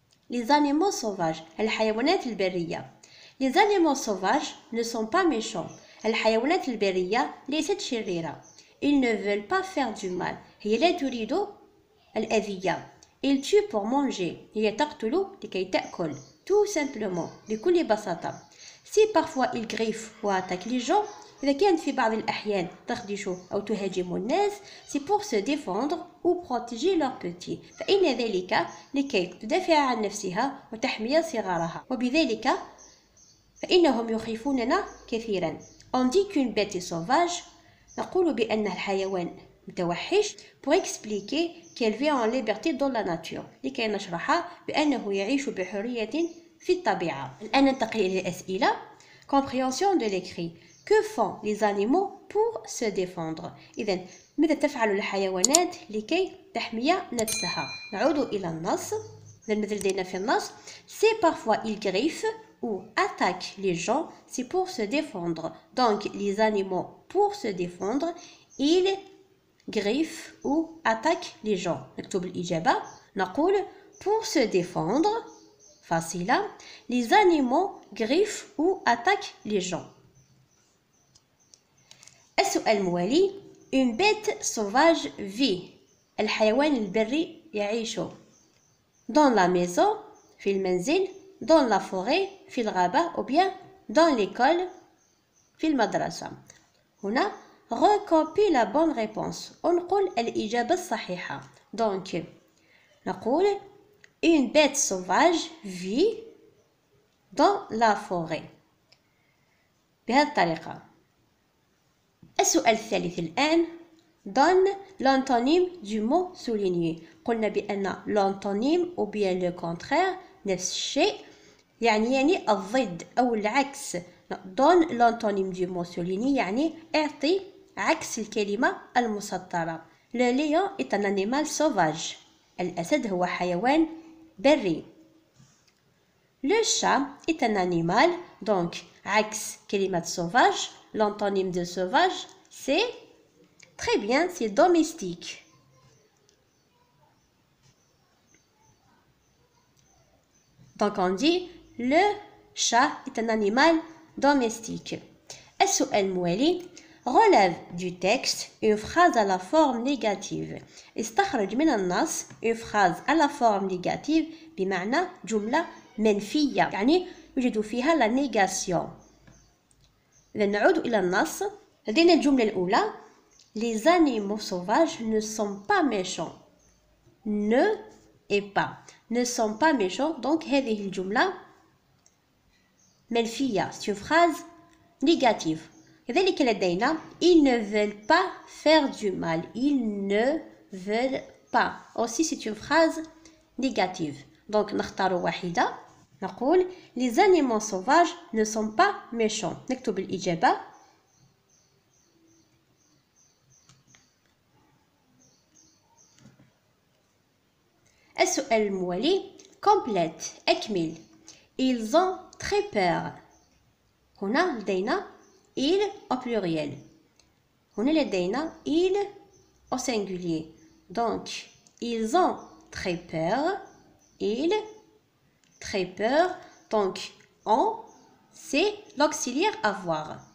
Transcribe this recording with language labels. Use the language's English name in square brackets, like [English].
[French] Les animaux sauvages, [Arabic] الحيوانات البرية. [French] Les animaux sauvages ne sont pas méchants. [Arabic] الحيوانات البرية ليست شريرة. [French] Ils ne veulent pas faire du mal. [Arabic] هي لا تريد الأذية. [French] Ils tuent pour manger. [Arabic] هي تقتل لكي تأكل. [French] Tout simplement. [Arabic] بكل بساطة. [French] Si parfois ils griffent ou attaquent les gens, [Arabic] إذا كانت في بعض الأحيان تخدش أو تهاجم الناس, [French] c'est pour se défendre ou protéger leurs petits. [Arabic] فإن ذلك لكي تدافع عن نفسها وتحمي صغارها. وبذلك فإنهم يخيفوننا كثيرا. [French] On dit qu'une bête est sauvage. [Arabic] نقول بأنها الحيوان متوحش [French] pour expliquer qu'elle vit en liberté dans la nature. [Arabic] لكي نشرح بأنه يعيش بحرية في الطبيعة. الآن ننتقل إلى الأسئلة. [French] Compréhension de l'écrit. Que font les animaux pour se défendre؟ [Arabic] إذن ماذا تفعل الحيوانات لكي تحمي نفسها؟ نعود إلى النص. إذن ماذا لدينا في النص؟ [French] C'est parfois ils griffent ou attaquent les gens, c'est pour se défendre. Donc les animaux pour se défendre, ils griffent ou attaquent les gens. [Arabic] نكتب الإجابة. نقول [French] pour se défendre. Facile. Les animaux griffent ou attaquent les gens. [Arabic] السؤال الموالي: [French] Une bête sauvage vit. [Arabic] الحيوان البري يعيش [French] dans la maison [Arabic] في المنزل, [French] dans la forêt [Arabic] في الغابة, [French] ou bien dans l'école [Arabic] في المدرسة. هنا [French] recopie la bonne réponse. [Arabic] ونقول الإجابة الصحيحة. [French] Donc [Arabic] نقول [French] Une bête sauvage vit dans la forêt. [Arabic] بهذه الطريقة. السؤال الثالث الآن: [French] Donne l'antonyme du mot souligné. [Arabic] قلنا بأن [French] l'antonyme ou bien le contraire [Arabic] نفس الشيء, يعني الضد أو العكس. [French] Donne l'antonyme du mot souligné [Arabic] يعني اعطي عكس الكلمة المسطرة. [French] Le lion est un animal sauvage. [Arabic] الأسد هو حيوان بري. [French] Le chat est un animal, donc [Arabic] عكس كلمة [French] sauvage. L'antonyme de sauvage, c'est très bien, c'est domestique. Donc on dit le chat est un animal domestique. [Arabic] السؤال الموالي: [French] Relève du texte une phrase à la forme négative. [Arabic] استخرج من النص [French] une phrase à la forme négative [Arabic] بمعنى جملة منفية, يعني يوجد فيها [French] la négation. [Arabic] إذا نعود إلى النص. لدينا الجملة الأولى: [French] Les animaux sauvages ne sont pas méchants. Ne et pas. Ne sont pas méchants. [Arabic] Donc هذه الجملة منفية. [French] C'est une phrase négative. [Arabic] كذلك لدينا [French] Ils ne veulent pas faire du mal. Ils ne veulent pas. Aussi c'est une phrase négative. [Arabic] Donc نختار واحدة. نقول [French] Les animaux sauvages ne sont pas méchants. [Arabic] نكتب الإجابة. السؤال الموالي: Complète. أكمل. [French] Ils ont très peur. [Arabic] هنا لدينا [French] ils au pluriel. هنا لدينا ils au singulier. Donc ils ont très peur. Ils très peur. Donc on, c'est l'auxiliaire avoir.